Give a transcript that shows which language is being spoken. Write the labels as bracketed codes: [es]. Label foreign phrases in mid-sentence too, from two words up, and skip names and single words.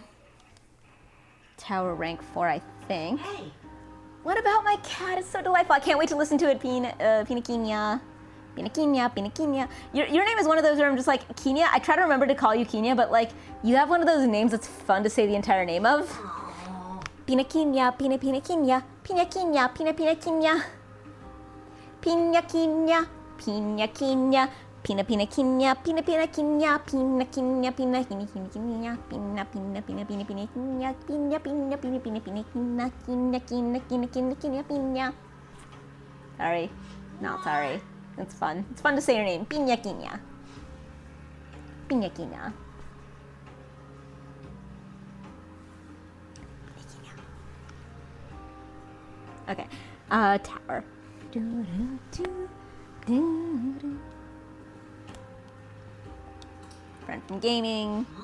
[en] Tower rank 4, I think. Hey. What about my cat? It's so delightful. I can't wait to listen to it, Pina Kenya. Your name is one of those where I'm just like, Kenya? I try to remember to call you Kenya, but like, you have one of those names that's fun to say the entire name of. Pina Kenya. Pina Kenya. Pina Kenya. Pina Kenya. Pina Kenya. Pina Kenya. Pina Kenya. Pina Kenya. Pina Kenya. Pina Kenya. Pina Kenya. Pina Kenya. Pina. Sorry. Not sorry. It's fun. It's fun to say your name. Pina Kenya. Pina Kenya. Okay. Tower. Friend from gaming.